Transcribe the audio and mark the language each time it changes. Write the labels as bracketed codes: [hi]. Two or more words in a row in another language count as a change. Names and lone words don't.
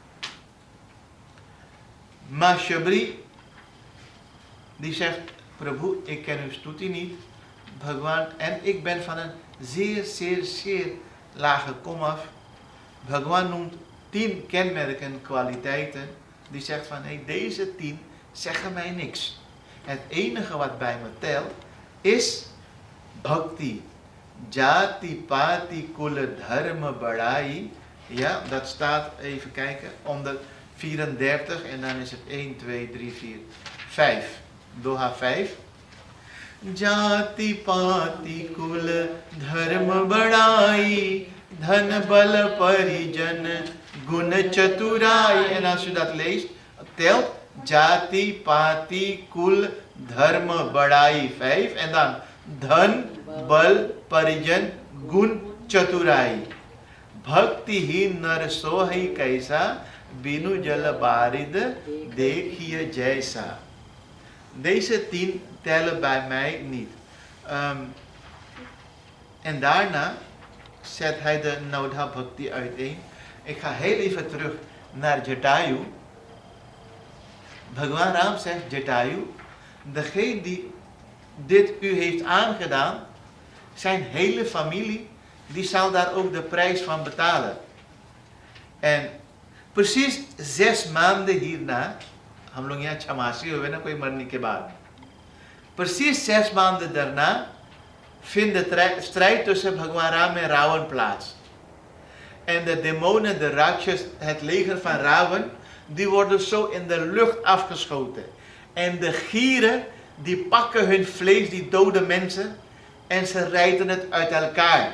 [nl] Ma Shabri die zegt, Prabhu, ik ken uw stuti niet, Bhagwan, en ik ben van een zeer lage komaf. Bhagwan noemt 10 kenmerken, kwaliteiten, die zegt van, hey, deze 10 zeggen mij niks. Het enige wat bij me telt is bhakti. [hi] जाति पाँति कुल धर्म, badai. [nl] Ja, dat staat, even kijken, onder 34 en dan is het 1, 2, 3, 4, 5. Doha 5. [hi] जाति पाँति कुल धर्म, badai. धन बल परिजन गुन चतुराई. [nl] En als u dat leest, telt [hi] जाति पाँति कुल धर्म, [nl] badai 5. En dan [hi] धन बल परिजन गुन, [nl] chaturai. [hi] भक्ति ही नर सोहइ कैसा बिनु जल बारिद, देखिये जैसा. [nl] Deze 10 tellen bij mij niet. En daarna zet hij de Naudha Bhakti uiteen. Ik ga heel even terug naar Jatayu. Bhagwan Ram zegt, Jatayu, degene die dit u heeft aangedaan, zijn hele familie, die zal daar ook de prijs van betalen. En precies 6 maanden hierna, [hi] हम लोग यहाँ छमासी हुए ना कोई मरने के बाद, [nl] precies 6 maanden daarna vindt de strijd tussen Bhagwan Ram en Ravan plaats. En de demonen, de Rakshas, het leger van Ravan, die worden zo in de lucht afgeschoten. En de gieren, die pakken hun vlees, die dode mensen, en ze rijden het uit elkaar.